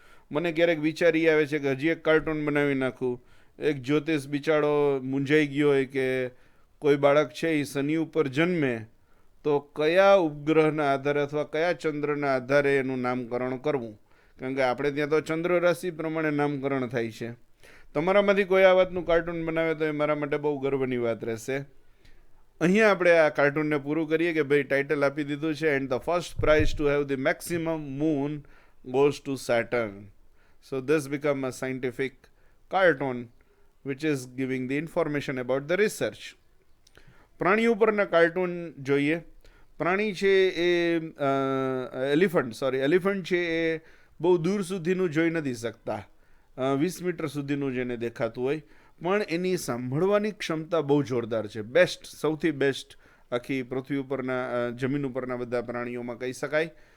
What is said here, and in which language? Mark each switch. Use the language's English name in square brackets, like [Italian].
[Gujarati] મને ક્યારેક વિચાર એ આવે છે કે હજી એક કાર્ટૂન બનાવી નાખું. એક જ્યોતિષ બિચારો મૂંઝાઈ ગયો હોય કે કોઈ બાળક છે એ શનિ ઉપર જન્મે તો કયા ઉપગ્રહના આધારે અથવા કયા ચંદ્રના આધારે એનું નામકરણ કરવું, કારણ કે આપણે ત્યાં તો ચંદ્ર રાશિ પ્રમાણે નામકરણ થાય છે. તમારામાંથી કોઈ આ વાતનું કાર્ટૂન બનાવે તો એ મારા માટે બહુ ગર્વની વાત રહેશે. અહીંયા આપણે આ કાર્ટૂનને પૂરું કરીએ કે ભાઈ ટાઇટલ આપી દીધું છે, [English] And the first prize to have the maximum moon goes to Saturn. So this become a scientific cartoon which is giving the information about the research. [Gujarati] પ્રાણી ઉપરના કાર્ટૂન જોઈએ. પ્રાણી છે એ એલિફન્ટ છે એ બહુ દૂર સુધીનું જોઈ નથી શકતા, 20 મીટર સુધીનું જેને દેખાતું હોય, પણ એની સાંભળવાની ક્ષમતા બહુ જોરદાર છે. બેસ્ટ, સૌથી બેસ્ટ આખી પૃથ્વી ઉપરના જમીન ઉપરના બધા પ્રાણીઓમાં કહી શકાય.